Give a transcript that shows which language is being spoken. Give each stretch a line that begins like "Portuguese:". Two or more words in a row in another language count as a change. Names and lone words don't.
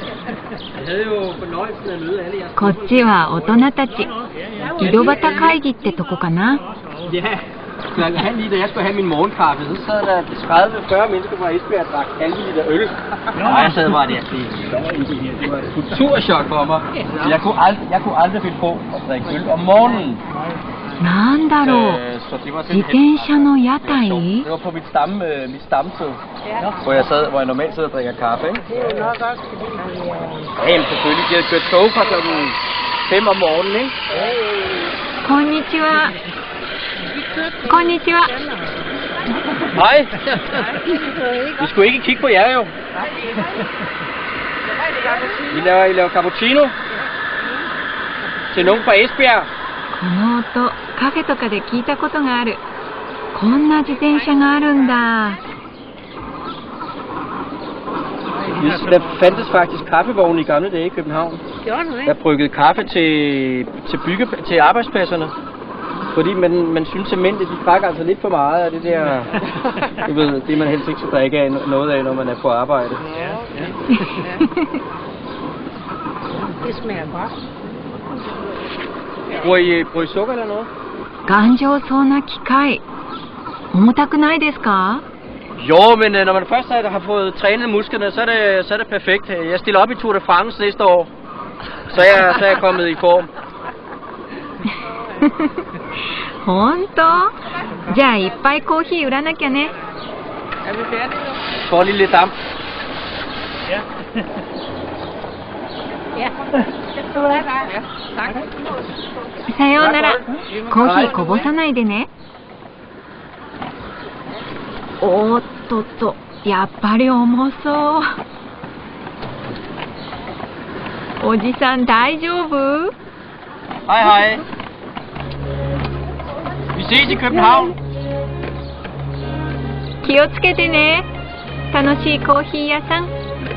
Japanese: こっちは大人たち。井戸端会議ってとこかな。
Danish: Klokken halv 9, da jeg skulle have min morgenkaffe, så sad der 30-40 mennesker fra Esbjerg og drak halv liter øl. Og jeg sad bare der. Det var et kulturschok for mig. Jeg kunne aldrig finde på at drikke øl om morgenen.
Japanese: なんだろう。自転車の屋台？
Danish: Det var på mit stamsted, hvor jeg normalt sidder og drikker kaffe. Jamen selvfølgelig, de havde kørt tog fra klokken 5 om morgenen, ikke?
Japanese: こんにちは。こんにちは。
Danish: Hej. Vi skulle ikke kigge på jer jo. I laver cappuccino til nogen fra Esbjerg.
Japanese: この音、カフェとかで聞いたことがある。こんな自転車があるんだ。
Danish: Der fandtes faktisk kaffevogne i gamle dage i København. Der bryggede kaffe til arbejdspladserne. Fordi man synes simpelthen, at de drak altså lidt for meget af det der, du ved, det man helst ikke skal drikke af noget af, når man er på arbejde. Det smager godt. Bruger I sukker eller noget?
Japanese: 頑丈そうな機械。重たくないですか？
Danish: Jo, men når man først har fået trænet musklerne, så er det perfekt. Jeg stiller op i Tour de France næste år, så er jeg kommet i form.
Japanese: 本当？じゃあいっぱいコーヒー売らなきゃね。
Danish: Får lige lidt damp. Ja.
Japanese: さようなら。コーヒーこぼさないでね。おーっとっと、やっぱり重そう。おじさん大丈夫？
Danish: Hej hej. Vi ses i København.
Japanese: 気をつけてね。楽しいコーヒー屋さん。